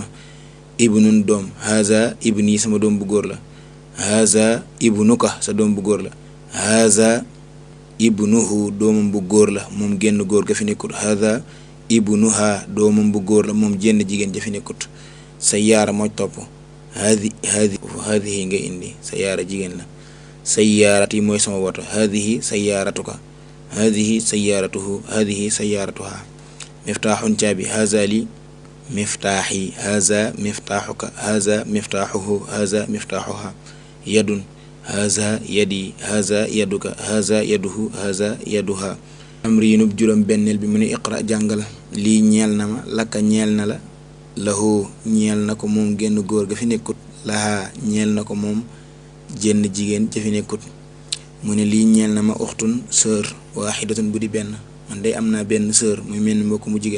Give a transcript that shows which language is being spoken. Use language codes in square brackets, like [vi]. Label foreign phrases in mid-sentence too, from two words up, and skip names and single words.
[wo] ibnun doom, [ar] هذا ابني [wo] sama doom bu góor la, [ar] هذا ابنك [wo] sa doom bu góor la, [ar] هذا ابنه [wo] doomam bu góor la moom génn góor ga fi nekkut, [ar] هذا ابنها [wo] doomam bu góor la moom jenn jigéen ja fi nekkut. sayyaara moo topp, hadihi nga indi sayyaara jigéen la, sayyaarati mooy sama woto, [ar] هذه سيارتك، هذه سيارته، هذه سيارتها. miftaaxun caabi, هذا لي مفتاحي، هذا مفتاحك، هذا مفتاحه، هذا مفتاحها. يد، هذه يدي، هذه يدك، هذه يده، هذه يدها. [wo] amriinub juróom benneel bi mu ne iqra jàngal, lii ñeel na ma, lakka ñeel na la, lahu ñeel na ko moom génn góor ga fi nekkut, laha ñeel na ko moom jenn jigéen ja fi nekkut. mu ne lii ñeel na ma uxtun sœur waaxidatun bu di benn, man day am naa benn sœur muy mel ni mbokk mu jigéen.